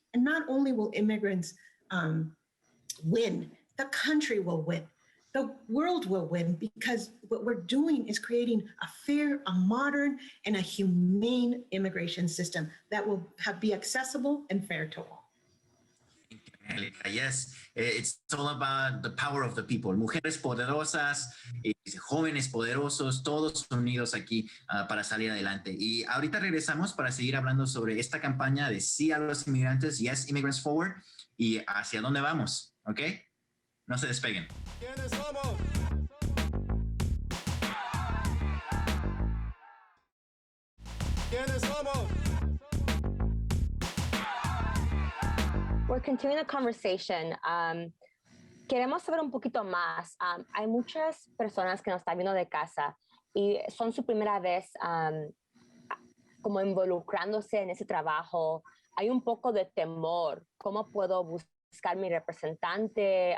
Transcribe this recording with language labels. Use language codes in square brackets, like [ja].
[en] And not only will immigrants win, the country will win. The world will win because what we're doing is creating a fair, a modern, and a humane immigration system that will be accessible and fair to all. Angelica, yes, it's all about the power of the people. [es] Mujeres poderosas, jóvenes poderosos, todos unidos aquí para salir adelante. Y ahorita regresamos para seguir hablando sobre esta campaña de sí a los inmigrantes, Yes Immigrants Forward, y hacia dónde vamos, ¿ok? No se despeguen. ¿Quiénes somos? ¿Quiénes somos? [en] We're continuing the conversation. [es] Queremos saber un poquito más. Hay muchas personas que nos están viendo de casa y son su primera vez como involucrándose en ese trabajo. Hay un poco de temor. ¿Cómo puedo buscar mi representante?